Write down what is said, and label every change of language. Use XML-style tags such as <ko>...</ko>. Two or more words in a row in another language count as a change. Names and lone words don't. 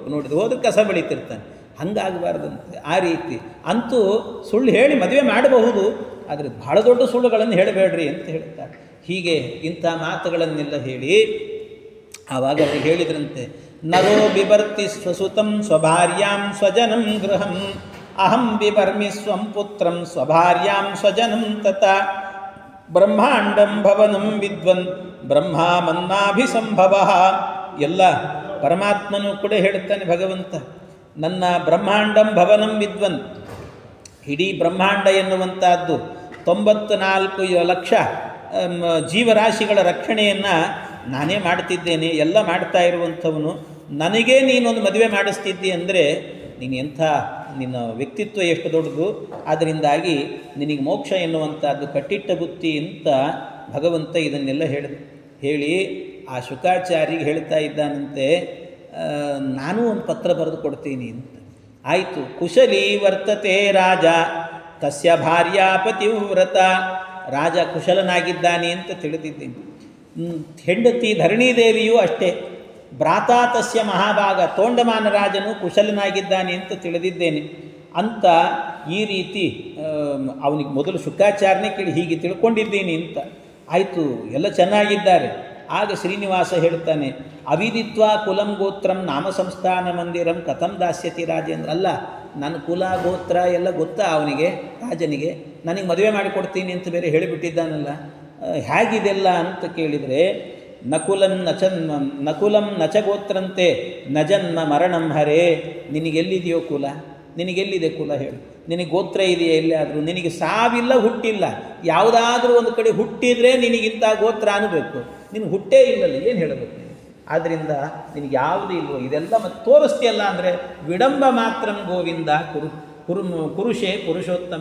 <kn>ನೋಡಿದ್ರೆ ಹೋದ್ರೆ ಕಸ ಬಳಿತಿರ್ತಾನೆ. ಹಂಗಾಗಬಾರ್ದಂತೆ. ಆ ರೀತಿ ಅಂತೂ ಸುಳ್ಳು ಹೇಳಿ ಮದುವೆ ಮಾಡಬಹುದು, ಆದರೆ ಬಹಳ ದೊಡ್ಡ ಸುಳ್ಳುಗಳನ್ನು ಹೇಳಬೇಡ್ರಿ ಅಂತ ಹೇಳ್ತಾರೆ. ಹೀಗೆ ಇಂಥ ಮಾತುಗಳನ್ನೆಲ್ಲ ಹೇಳಿ ಆವಾಗ ಅವರು ಹೇಳಿದ್ರಂತೆ,</kn> <sa>ನರೋ ಬಿಭರ್ತಿ ಸ್ವಸುತಂ ಸ್ವಭಾರ್ಯಾಂ ಸ್ವಜನಂ ಗೃಹಂ ಅಹಂ ಬಿಭರ್ಮಿ ಸ್ವಂ ಪುತ್ರಂ ಸ್ವಭಾರ್ಯಾಂ ಸ್ವಜನಂ ತಥಾ ಬ್ರಹ್ಮಾಂಡಂ ಭವನಂ ವಿದ್ವನ್ ಬ್ರಹ್ಮ ಮನ್ನಾಭಿಸಂಭವ.</sa> <kn>ಎಲ್ಲ ಪರಮಾತ್ಮನೂ ಕೂಡ ಹೇಳ್ತಾನೆ ಭಗವಂತ, ನನ್ನ</kn> <sa>ಬ್ರಹ್ಮಾಂಡಂ ಭವನಂ ವಿದ್ವನ್,</sa> <kn>ಇಡೀ ಬ್ರಹ್ಮಾಂಡ ಎನ್ನುವಂಥದ್ದು 94 ಲಕ್ಷ ಜೀವರಾಶಿಗಳ ರಕ್ಷಣೆಯನ್ನು ನಾನೇ ಮಾಡ್ತಿದ್ದೇನೆ, ಎಲ್ಲ ಮಾಡ್ತಾ ಇರುವಂಥವನು. ನನಗೇ ನೀನೊಂದು ಮದುವೆ ಮಾಡಿಸ್ತಿದ್ದಿ ಅಂದರೆ ನೀನು ಎಂಥ, ನಿನ್ನ ವ್ಯಕ್ತಿತ್ವ ಎಷ್ಟು ದೊಡ್ಡದು, ಅದರಿಂದಾಗಿ ನಿನಗೆ ಮೋಕ್ಷ ಎನ್ನುವಂಥದ್ದು ಕಟ್ಟಿಟ್ಟ ಬುತ್ತಿ ಅಂತ ಭಗವಂತ ಇದನ್ನೆಲ್ಲ ಹೇಳಿ ಆ ಶುಕಾಚಾರಿಗೆ ಹೇಳ್ತಾ ಇದ್ದಾನಂತೆ, ನಾನು ಒಂದು ಪತ್ರ ಬರೆದು ಕೊಡ್ತೀನಿ ಅಂತ.</kn> <sa>ಆಯಿತು, ಕುಶಲಿ ವರ್ತತೆ ರಾಜ ತಸ್ಯ ಭಾರ್ಯಾ ಪತಿವ್ರತ.</sa> <kn>ರಾಜ ಕುಶಲನಾಗಿದ್ದಾನೆ ಅಂತ ತಿಳಿದಿದ್ದೀನಿ. ಹೆಂಡತಿ ಧರಣಿದೇವಿಯೂ ಅಷ್ಟೇ.</kn> <sa>ಭ್ರಾತ ತಸ್ಯ ಮಹಾಭಾಗ,</sa> <kn>ತೋಂಡಮಾನ ರಾಜನು ಕುಶಲನಾಗಿದ್ದಾನೆ ಅಂತ ತಿಳಿದಿದ್ದೇನೆ ಅಂತ ಈ ರೀತಿ ಅವನಿಗೆ ಮೊದಲು ಶುಕಾಚಾರನೇ ಕೇಳಿ ಹೀಗೆ ತಿಳ್ಕೊಂಡಿದ್ದೀನಿ ಅಂತ. ಆಯಿತು, ಎಲ್ಲ ಚೆನ್ನಾಗಿದ್ದಾರೆ. ಆಗ ಶ್ರೀನಿವಾಸ ಹೇಳ್ತಾನೆ,</kn> <sa>ಅವಿದಿತ್ವ ಕುಲಂ ಗೋತ್ರಂ ನಾಮ ಸಂಸ್ಥಾನ ಮಂದಿರಂ ಕಥಂ ದಾಸ್ಯತಿ ರಾಜೇಂದ್ರ.</sa> <kn>ಅಲ್ಲ, ನನ್ನ ಕುಲ ಗೋತ್ರ ಎಲ್ಲ ಗೊತ್ತಾ ಅವನಿಗೆ, ರಾಜನಿಗೆ. ನನಗೆ ಮದುವೆ ಮಾಡಿಕೊಡ್ತೀನಿ ಅಂತ ಬೇರೆ ಹೇಳಿಬಿಟ್ಟಿದ್ದಾನಲ್ಲ, ಹೇಗಿದೆಲ್ಲ ಅಂತ ಕೇಳಿದರೆ,</kn> <sa>ನಕುಲಂ ನಚ ಗೋತ್ರಂತೆ ನಜನ್ಮ ಮರಣಂ ಹರೇ.</sa> <kn>ನಿನಗೆಲ್ಲಿದೆಯೋ ಕುಲ, ನಿನಗೆಲ್ಲಿದೆ ಕುಲ ಹೇಳು, ನಿನಗೆ ಗೋತ್ರ ಇದೆಯಾ ಎಲ್ಲಿಯಾದರೂ? ನಿನಗೆ ಸಾವಿಲ್ಲ, ಹುಟ್ಟಿಲ್ಲ. ಯಾವುದಾದ್ರೂ ಒಂದು ಕಡೆ ಹುಟ್ಟಿದರೆ ನಿನಗಿಂತ ಗೋತ್ರ ಅನ್ನಬೇಕು, ನಿನಗೆ ಹುಟ್ಟೇ ಇಲ್ಲಲ್ಲ, ಏನು ಹೇಳಬೇಕು ನೀನು? ಆದ್ದರಿಂದ ನಿನಗೆ ಯಾವುದೂ ಇಲ್ವೋ, ಇದೆಲ್ಲ ಮತ್ತೆ ತೋರಿಸ್ತೀಯಲ್ಲ ಅಂದರೆ</kn> <sa>ವಿಡಂಬ ಮಾತ್ರ ಗೋವಿಂದ ಪುರುಷೇ ಪುರುಷೋತ್ತಮ.</sa>